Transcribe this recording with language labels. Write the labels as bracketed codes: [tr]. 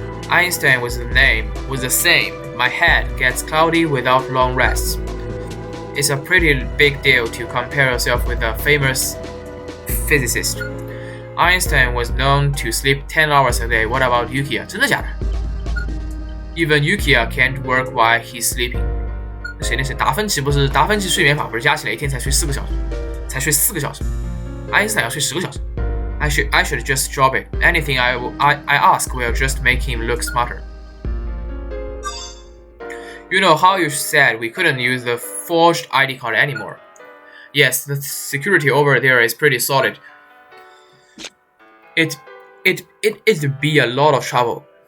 [en] Einstein was the same. My head gets cloudy without long rests. It's a pretty big deal to compare yourself with a famous physicist. Einstein was known to sleep 10 hours a day. What about Yukiya? [zh] 真的假的？ [en] Even Yukiya can't work while he's sleeping. [zh] 谁达芬奇睡眠法不是加起来一天才睡4个小时？爱因斯坦要睡10个小时。 [en] I should just drop it. Anything I ask will just make him look smarter. You know how you said we couldn't use the forged ID card anymore? Yes, the security over there is pretty solid. It'd be a lot of trouble.